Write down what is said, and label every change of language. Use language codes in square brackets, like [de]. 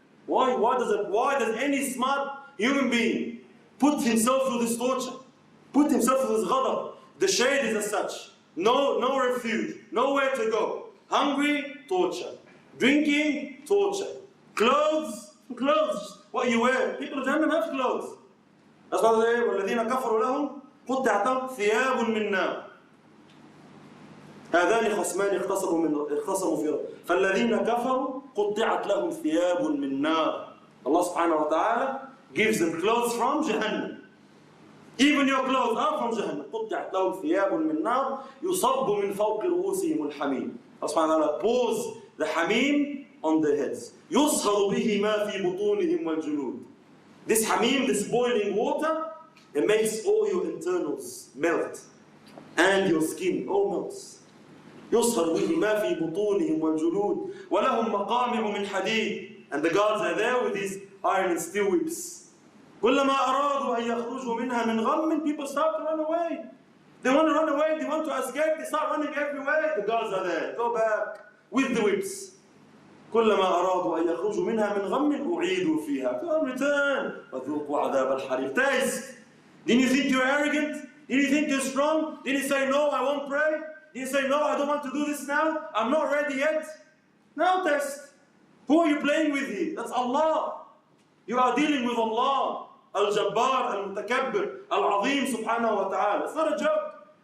[en] Why does any smart human being put himself through this torture? Put himself through this ghadab. The shade is as such. No refuge. Nowhere to go. Hungry, torture. Drinking, torture. Clothes, what you wear. People of Jahannam have clothes. That's why they say, [ar] وَالَّذِينَ كَفَرُوا لَهُمْ قُطِّعَتْ لَهُمْ ثِيَابٌ مِّن نَارٍ هذان خصمان اختصموا في رب فالذين كفروا قطعت لهم ثياب من نار. [en] Allah subhanahu wa ta'ala gives them clothes from Jahannam. Even your clothes are from Jahannam. [ar] قطعت لهم ثياب من نار يصب من فوق رؤوسهم الحميم. [en] Allah subhanahu wa ta'ala pours the hamim on their heads. [ar] يصهر به ما في بطونهم والجلود. [en] This hamim, this boiling water, it makes all your internals melt. And your skin all melts. [ar] يصهر به ما في بطونهم والجلود ولهم مقامع من حديد. [en] And the guards are there with these iron and steel whips. [ar] كلما أرادوا أن يخرجوا منها من غم, [en] people start to run away. They want to run away, they want to escape, they start running everywhere. The guards are there. Go back with the whips. [ar] كلما أرادوا أن يخرجوا منها من غم أعيدوا فيها. [en] Come return. [ar] وذوقوا عذاب الحريق. [en] Taste. Didn't you think you're arrogant? Didn't you think you're strong? Didn't you say no, I won't pray? Didn't you say no, I don't want to do this now? I'm not ready yet. Now test. Who are you playing with here? That's Allah. You are dealing with Allah. Al-Jabbar, Al-Mutakabbir, Al-Azim subhanahu wa ta'ala. It's not a joke.